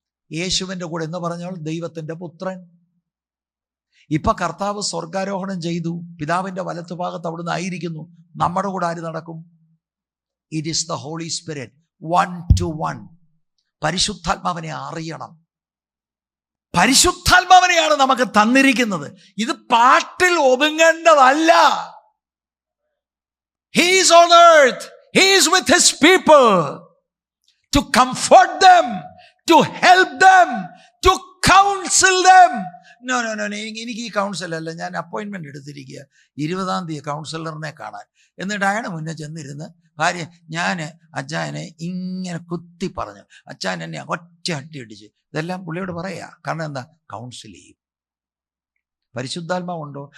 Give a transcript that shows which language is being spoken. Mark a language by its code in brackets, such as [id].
[ml] യേശുവിൻ്റെ കൂടെ എന്ന് പറഞ്ഞാൽ ദൈവത്തിൻ്റെ പുത്രൻ. ഇപ്പൊ കർത്താവ് സ്വർഗാരോഹണം ചെയ്തു, പിതാവിൻ്റെ വലത്തുഭാഗത്ത് അവിടുന്ന് ആയിരിക്കുന്നു. നമ്മുടെ കൂടെ ആര് നടക്കും? [en] It is the Holy Spirit, 1-to-1. [ml] പരിശുദ്ധാത്മാവിനെ അറിയണം. പരിശുദ്ധാത്മാവിനെയാണ് നമുക്ക് തന്നിരിക്കുന്നത്. ഇത് പാട്ടിൽ ഒതുങ്ങേണ്ടതല്ല. [en] He is on earth, he is with his people to comfort them, to help them, to counsel them. [ml] No, എനിക്ക് ഈ കൗൺസിൽ അല്ല, ഞാൻ അപ്പോയിൻമെന്റ് എടുത്തിരിക്കുക 20-ാം തീയതി കൗൺസിലറിനെ കാണാൻ. എന്നിട്ട് അയാളുടെ മുന്നേ ചെന്നിരുന്ന് ഭാര്യ, ഞാൻ അച്ചായനെ ഇങ്ങനെ കുത്തി പറഞ്ഞു, അച്ചായൻ എന്നെ ഒറ്റ അട്ടി അടിച്ച്. ഇതെല്ലാം പുള്ളിയോട് പറയാ. കാരണം എന്താ? കൗൺസിൽ ചെയ്യും. പരിശുദ്ധാത്മാവുണ്ടോ?